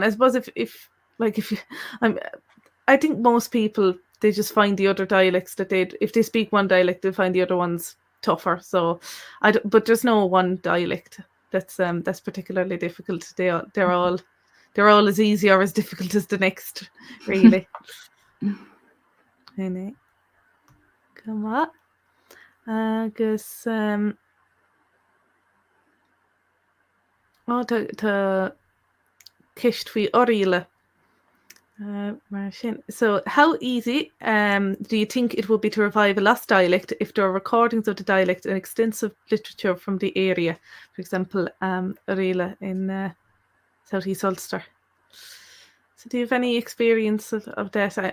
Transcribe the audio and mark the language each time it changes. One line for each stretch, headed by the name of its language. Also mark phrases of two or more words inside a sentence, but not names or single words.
English: I suppose I think most people, they just find the other dialects that if they speak one dialect, they find the other ones tougher. So but there's no one dialect that's particularly difficult. They're all as easy or as difficult as the next, really. Come on.
Irish: Agus tá cheist faoi Oileáin.
English: So how easy do you think it would be to revive a lost dialect if there are recordings of the dialect and extensive literature from the area? For example, Oileáin in southeast Ulster. So do you have any experience of that?